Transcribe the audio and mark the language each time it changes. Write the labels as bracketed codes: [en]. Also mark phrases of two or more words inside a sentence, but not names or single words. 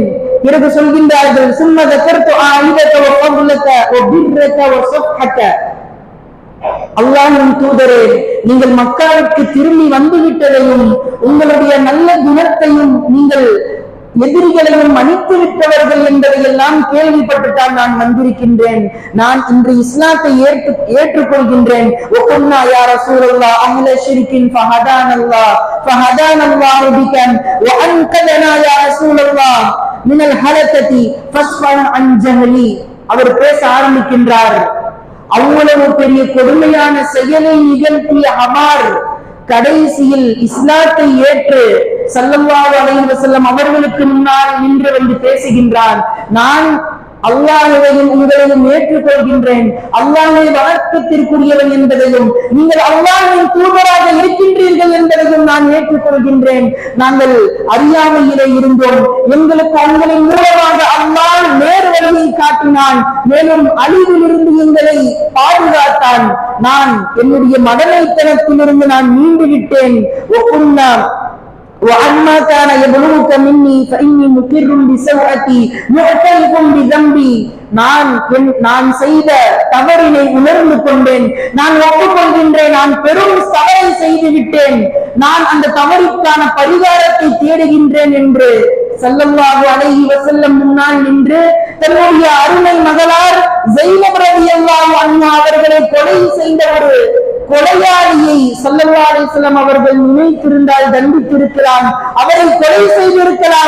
[ta] பிறகு சொல்கின்றார்கள், அல்லாஹ்வின் தூதரே, நீங்கள் மக்காவுக்கு திரும்பி வந்துவிட்டதையும் உங்களுடைய நல்ல குணத்தையும் நீங்கள் எதிரிகளையும் மன்னித்து விட்டவர்கள் என்பதையெல்லாம் கேள்விப்பட்டுத்தான் நான் வந்திருக்கின்றேன். நான் இன்று இஸ்லாத்தை ஏற்றுக்கொள்கின்றேன். [ar] وقلنا يا رسول الله اهل شرك فهدانا الله فهدانا الله بك وانقذنا يا رسول الله من الهلكة فاصفح عن جهلي. [ta] அவர் பேச ஆரம்பிக்கின்றார். அவ்வளவு பெரிய கொடுமையான செயலை நிகழ்த்திய அபார் கடைசியில் இஸ்லாத்தை ஏற்று [ar] صلى الله عليه وسلم [ta] அவர்களுக்கு முன்னால் நின்று வந்து பேசுகின்றான். நான் அல்லாஹ்வையும் உங்களையும் ஏற்றுக்கொள்கின்றேன், அல்லாஹ்வை வணக்கத்திற்குரியவன் என்பதையும் நீங்கள் அல்லாஹ்வின் தூதராக இருக்கின்றீர்கள் என்பதையும் நான் ஏற்றுக்கொள்கின்றேன். நாங்கள் அறியாமையிலே இருந்தோம், எங்களுக்கு உங்களின் மூலமாக அல்லாஹ் நேர் வழியை காட்டினான், மேலும் அழிவிலிருந்து எங்களை பாதுகாத்தான். நான் என்னுடைய மடமைத்தனத்திலிருந்து நான் மீண்டு விட்டேன். [ar] وَعَمَّا كَانَ يَبْلُغُكَ مِنِّي فَإِنِّي مُقِرٌّ بِسَوْءَتِي مُعْتَرِفٌ بِذَنبِي. [ta] நான் செய்த தவறினை உணர்ந்து கொண்டேன், நான் ஒப்புக்கொள்கின்றேன், நான் பெரும் தவறை செய்து விட்டேன், நான் அந்த தவறுக்கான பரிகாரத்தை தேடுகின்றேன் என்று [ar] صلى الله عليه وسلم [ta] முன்னால் நின்று தன்னுடைய அருமை மகளார் ஸைனப் [ar] رضي الله عنها [ta] அவர்களை கொலை செய்த ஒரு கொலையாளியை [ar] صلى الله عليه وسلم [ta] அவர்கள் நினைத்திருந்தால் தண்டித்திருக்கலாம், அவரை கொலை செய்திருக்கலாம்.